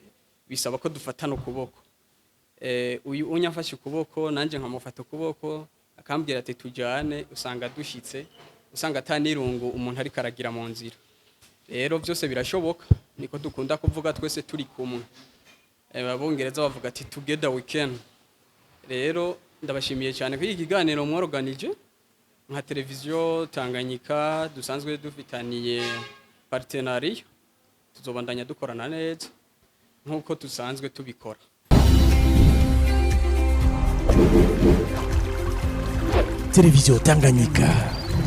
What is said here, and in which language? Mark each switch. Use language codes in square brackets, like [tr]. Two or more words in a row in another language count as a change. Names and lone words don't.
[rn] Bisaba ko dufatana ukuboko, uyu unyafashe ukuboko nanje nkamufata ukuboko akambwira ati tujane, usanga dushitse, usanga atanirungu umuntu ari karagira mu nzira. Rero byose birashoboka, niko dukunda kuvuga twese turi kumwe. [en] Abongereza bavuga ati together we can. [rn] Rero ndabashimiye cyane kuri iki kiganiro mworoganije nka televiziyo Tanganyika, dusanzwe dufitaniye partenariat, tuzobandanya dukorana neza nkuko dusanzwe tubikora. Televiziyo Tanganyika.